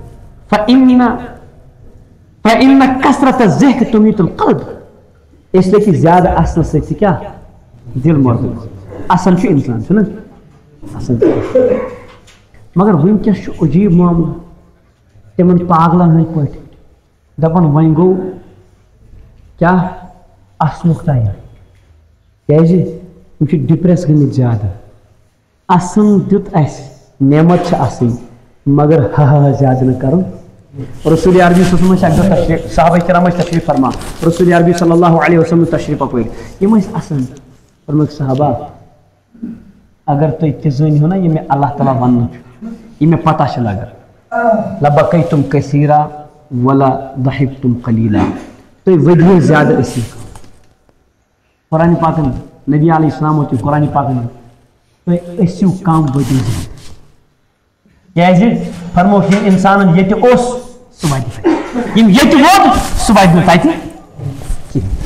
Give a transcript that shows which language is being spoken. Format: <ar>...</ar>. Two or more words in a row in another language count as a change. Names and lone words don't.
<ar>فإن كثرة الضحك تميت القلب</ar> <ur>اس لیے کہ</ur> <ks>زیادہ اَسنہٕ سۭتۍ چھِ کیٛاہ دل مردود اَسان چھُ اِنسان چھُنہ اَسان مگر وٕنکٮ۪س چھُ عجیٖب معاملہٕ تِمن پاگلن ہٕنٛدۍ پٲٹھۍ دپان وۄنۍ گوٚو کیٛاہ اَسنُک ٹایم کیٛازِ یِم چھِ ڈِپریس گٔمٕتۍ زیادٕ اَسان دیُت اَسہِ نعمت چھِ اَصٕل مگر زیادٕ نہٕ کَرُن رسول عربی صلی اللہ علیہ وسلم صحابہ کرام ٲسۍ تشریٖف فرمان رسول عربی صلی اللہ علیہ وسلم تشریٖف اپٲرۍ یِم ٲسۍ اَسان فرمٲیِکھ صحابہ اگر تُہۍ تہِ زٲنۍ ہو نا یہِ مےٚ اللہ تعالیٰ وَننہٕ چھُ یہِ مےٚ پتہ چھِ لگان</ks> <ar>لبقیتم کثیرا ولا ضحکتم قلیلا</ar> <ks>تُہۍ ؤدِو زیادٕ ٲسِو قرآنِ پاکن نبی علیہ السلام تہِ قرآنِ پاکن تُہۍ ٲسِو کم ؤدِو زیادٕ کیٛازِ فرموکھ ییٚلہِ اِنسانن ییٚتہِ اوس سُہ واتہِ تَتہِ یِم ییٚتہِ ووت سُہ واتہِ نہٕ تَتہِ کِہیٖنۍ</ks>